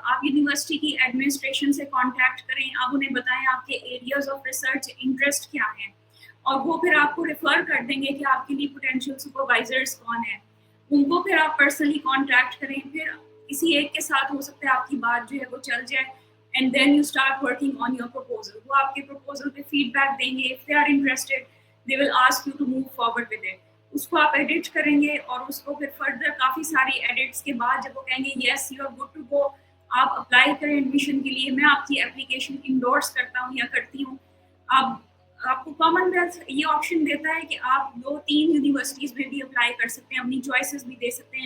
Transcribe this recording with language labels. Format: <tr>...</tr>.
<ur>آپ یونیورسٹی کی ایڈمنسٹریشن سے کانٹیکٹ کریں، آپ انہیں بتائیں آپ کے ایریاز آف ریسرچ انٹرسٹ کیا ہیں، اور وہ پھر آپ کو ریفر کر دیں گے کہ آپ کے لیے پوٹینشیل سپروائزرس کون ہیں. ان کو پھر آپ پرسنلی کانٹیکٹ کریں. پھر کسی ایک کے ساتھ ہو سکتا ہے آپ کی بات جو ہے وہ چل جائے،</ur> <en>And then you start working on your proposal.</en> <ur>وہ آپ کے پروپوزل پہ فیڈ بیک دیں گے.</ur> <en>If they are interested they will ask you to move forward with it.</en> <ur>اس کو آپ ایڈٹ کریں گے، اور اس کو پھر فردر کافی ساری ایڈٹس کے بعد جب وہ کہیں گے</ur> <en>yes you are good to go,</en> <ur>آپ اپلائی کریں ایڈمیشن کے لیے. میں آپ کی اپلیکیشن انڈورس کرتا ہوں یا کرتی ہوں. آپ کو کامن ویلتھ یہ آپشن دیتا ہے کہ آپ 2-3 یونیورسٹیز میں بھی اپلائی کر سکتے ہیں، اپنی چوائسیز بھی دے سکتے ہیں.</ur>